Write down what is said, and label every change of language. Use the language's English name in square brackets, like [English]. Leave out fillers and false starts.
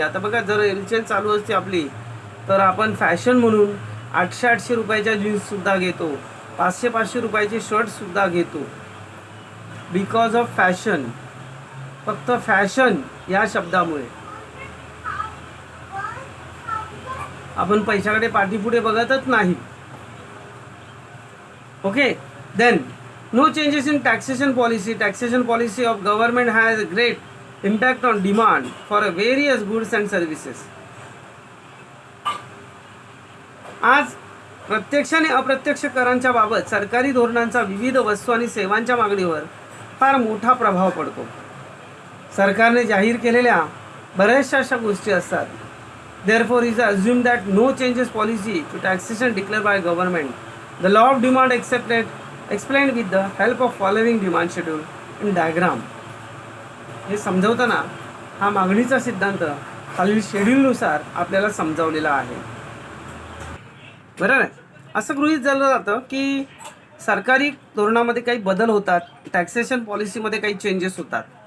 [Marathi] आता बघा, जर एलचेन चालू असते आपली तर आपण फॅशन म्हणून 800-800 रुपयाच्या जीन्ससुद्धा घेतो, 500-500 रुपयाचे शर्टसुद्धा घेतो, [English] Because of fashion. [Marathi] फक्त फॅशन या शब्दामुळे आपण पैशाकडे पाठीपुढे बघतच नाही. [English] Okay, then no changes in taxation policy. Taxation policy of government has a great impact on demand for various goods and services. [Marathi] आज प्रत्यक्ष आणि अप्रत्यक्ष करांच्या बाबत सरकारी धोरणांचा विविध वस्तू आणि सेवांच्या मागणीवर फार मोठा प्रभाव पडतो. सरकारने जाहीर केलेल्या बऱ्याचशा अशा गोष्टी असतात. [English] Therefore, it is assumed that no changes policy to taxation declared by government. The law of demand explained with the help of following demand schedule in diagram. [Marathi] हे समजवताना हा मागणीचा सिद्धांत खालील शेड्यूलनुसार आपल्याला समजावलेला आहे. बरोबर आहे. असं गृहीत धरलं जातं की सरकारी धोरणामध्ये काही बदल होतात, टॅक्सेशन पॉलिसीमध्ये काही चेंजेस होतात.